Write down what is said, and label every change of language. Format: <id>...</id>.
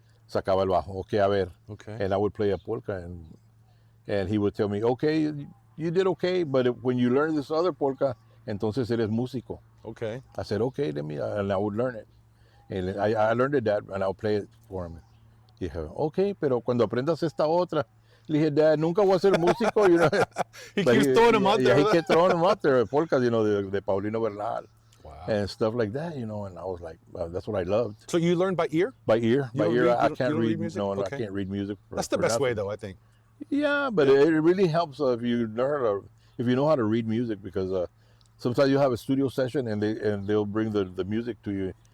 <es>Sacaba el bajo. Okay, a ver.</es> <en>Okay. And I would play a polka and he would tell me, okay, you did okay, but when you learn this other polka,</en> <es>entonces eres músico.</es> <en>Okay. I said, okay, and I would learn it. And I learned it, Dad, and I'll play it for him. He said, okay,</en> <es>pero cuando aprendas esta otra, le dije, Dad, nunca voy a ser músico,</es> <en>you know. He keeps throwing them out there. Yeah, he kept throwing them out there, polkas, you know, de Paulino Bernal. Wow. And stuff like that, you know, and I was like, that's what I loved. So you learned by ear? By ear. I can't read music? No, Okay. I can't read music. That's the best way, though, I think. Yeah, but it really helps if you know how to read music, because sometimes you have a studio session and they'll bring the music to you.</en>